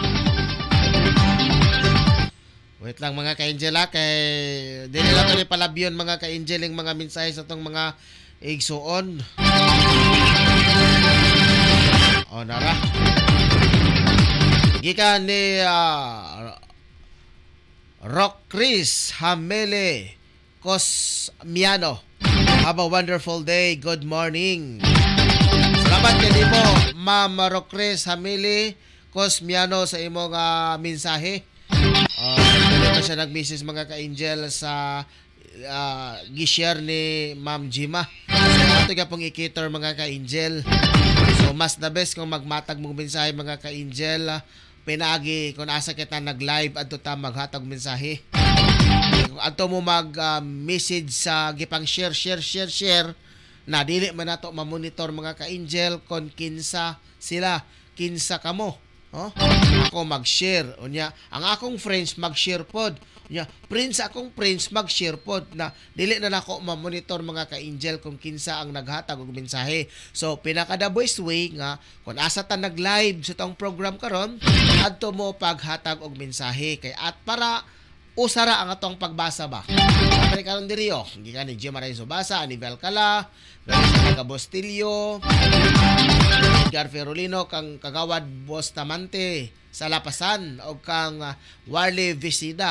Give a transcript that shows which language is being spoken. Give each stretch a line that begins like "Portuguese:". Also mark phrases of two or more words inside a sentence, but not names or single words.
Cebuano: Wait lang mga ka-angel kay dili lang ni palabyon mga ka-angel ang mga mensahe sa tong mga igsuon. O nara. Gikan ni Rock Chris Hamele Cosmiano.
English: Have a wonderful day. Good morning.
Cebuano: Salamat kay mo, Ma'am Rocres Hamili Cosmiano sa imong mensahe. Dili pa siya nag-message mga ka-angel sa gishare ni Ma'am Jima. So, ito ka pong i-cater mga ka-angel. So, mas
English: the best
Cebuano: kung magmatag mong mensahe mga ka-angel. Pinagi kung asa kita nag-live at ta maghatag mensahe. Ato mo mag-message sa gipang share na dili man nato ma-monitor mga ka-angel kung kinsa sila, kinsa kamo. Ako mag-share. Unya, ang akong friends mag-share pod. Unya, akong friends mag-share pod na dili na nako ma-monitor mga ka-angel kung kinsa ang naghatag og mensahe. So, pinaka-
English: the best way
Cebuano: nga kung asa ta nag-live sa tong program karon, adto mo paghatag og mensahe kay at para usara ang atong pagbasa ba. Kapag karon diri gikan ni Jim Maray Subasa, Anibel Cala, Garcia Bostillo, Edgar Ferolino, kang Kagawad Bustamante sa Lapasan o kang Warley Visida.